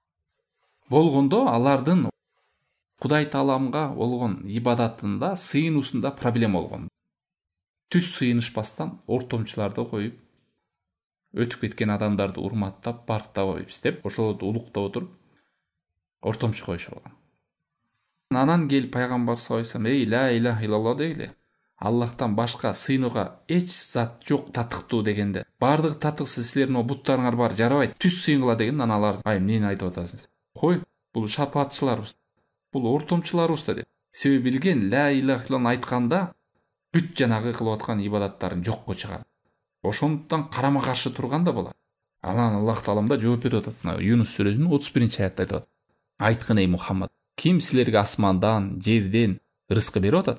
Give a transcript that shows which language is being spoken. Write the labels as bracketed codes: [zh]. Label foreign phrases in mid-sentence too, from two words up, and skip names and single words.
[ky] Болгондо алардын Кудай тааламга болгон ибадатында, сыйынуусунда проблема болгон. түз сыйынышпастан ортомчуларды коюп, өтүп кеткен адамдарды урматтап, барктап иштеп, ошолорду улуктап отуруп ортомчу коюшуп алган. Анан келип пайгамбар [ar] صلى الله عليه وسلم: [ky] "Эй, [ar] لا إله إلا الله [ky] дегиле. Аллахтан башка сыйынууга эч зат жок татыктуу" дегенде, бардыгы татыксыз, силердин о буттарыңар бар, жарабайт, түз сыйынгыла деген. Анан алар: "Ай, эмнени айтып атасың? Кой, бул шапаатчыларыбыз, бул ортомчуларыбыз" деп. Себеби билген, [ar] لا إله إلا الله [ky] айтканда бүт жанагы кылып аткан ибадаттарын жокко чыгарат. Ошондуктан карама каршы турган да болот. Анан Аллах Таалам да жооп берип атат. Юнус сүрөсүнүн 31-аятта айтып атат: "Айткын эй Мухаммад, ким силерге асмандан, жерден рызкы берип атат?